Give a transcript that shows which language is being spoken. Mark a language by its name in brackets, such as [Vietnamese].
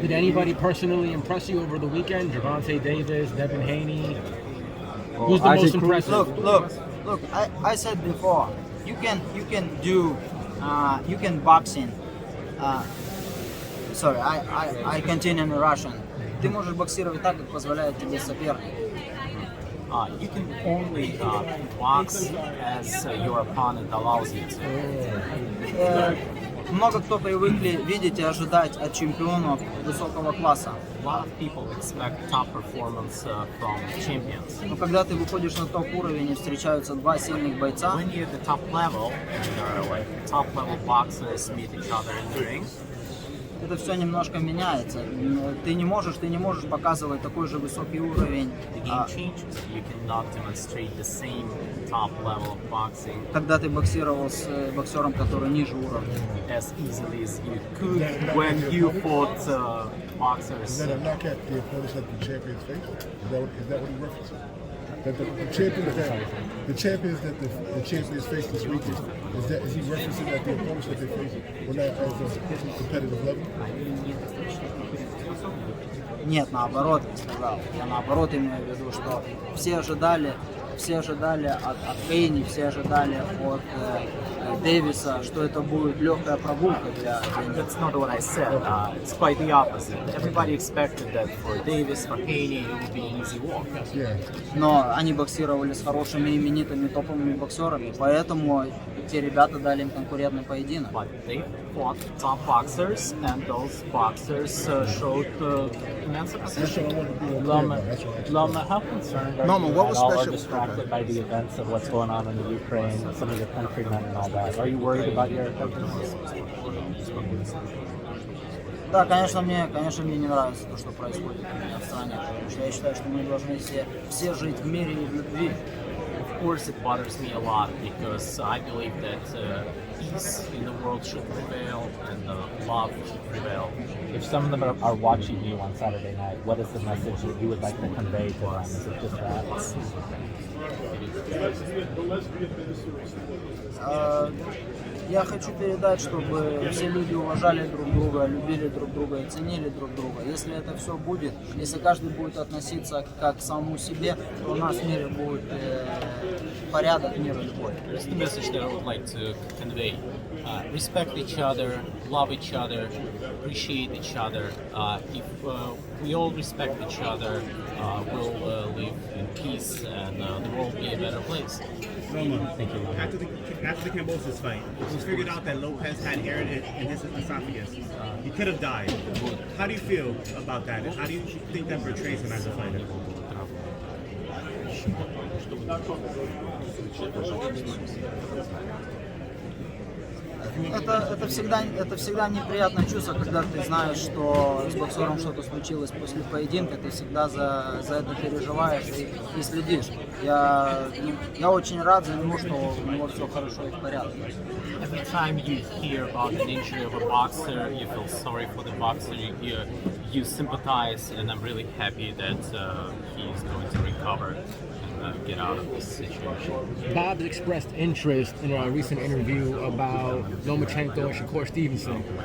[English] Did anybody personally impress you over the weekend? Gervonta Davis, Devin Haney? Who's the most impressive? Look. I said before, you can do you can boxing. Sorry, I continue in Russian. [Russian] Ты можешь боксировать так, как позволяет тебе соперник. [English] You can only box as your opponent allows you to. [Russian] Много кто привыкли видеть и ожидать от чемпионов высокого класса. [English] A lot of people expect top performance from champions. [Russian] Но когда ты выходишь на топ-уровень и встречаются 2 сильных бойца, [English] When you're at the top level, and there are like top level boxers meet each other in the ring, [Russian] это все немножко меняется. Ты не можешь показывать такой же высокий уровень, [English] the game changes. You cannot demonstrate the same top level of boxing [Russian] когда ты боксировал с боксером, который ниже уровня. [English] as easily as you could when you fought boxers. Is that a knock at the opponents that the champions face? Is that what he referenced? That the champions that the champions face this weekend, is he referencing that the opponents that they face were not as a competitive level? [Russian] Нет, наоборот, я сказал. Я наоборот имею в виду, что все ожидали от Кейни, все ожидали от Дэвиса, что это будет легкая прогулка для них. [English] That's not what I said. It's quite the opposite. Everybody expected that for Davis, for Haney, it would be an easy walk. Yeah. [Russian] Но они боксировали с хорошими именитыми топовыми боксерами, поэтому те ребята дали им конкурентный поединок. [English] But they fought top boxers, and those boxers showed immense That's opposition. what I wanted to be on clear about. That's what I Loma, how concerned are Norman, you what at was all or special- distracted okay. by the events of what's going on in the Ukraine, some of your countrymen and all that? Are you worried about your countrymen? [Russian] Да, конечно, мне не нравится то, что происходит у меня в стране, потому что я считаю, что мы должны все жить в мире и в любви. [English] Of course, it bothers me a lot because I believe that peace in the world should prevail and love should prevail. If some of them are watching you on Saturday night, what is the message that you would like to convey to them? Is it just that? [Russian] Я хочу передать, чтобы все люди уважали друг друга, любили друг друга и ценили друг друга. Если это все будет, если каждый будет относиться как к самому себе, то у нас в мире будет порядок, мир и любовь. [English] That's the message that I would like to convey. Respect each other, love each other, appreciate each other. If we all respect each other, we'll live in peace and the world will be a better place. Roma, after the Cambosis fight, it was figured out that Lopez had air in his esophagus. He could have died. How do you feel about that? And how do you think that portrays him as a fighter? I [Russian] Это всегда неприятное чувство, когда ты знаешь, что с боксером что-то случилось после поединка, ты всегда за это переживаешь и следишь. Я очень рад за него, что у него все хорошо и в порядке. [English] Every time you hear about an injury of a boxer, you feel sorry for the boxer, you sympathize, and I'm really happy that he's going to recover and get out of this situation. Bob expressed interest in a recent interview about Lomachenko and Shakur Stevenson.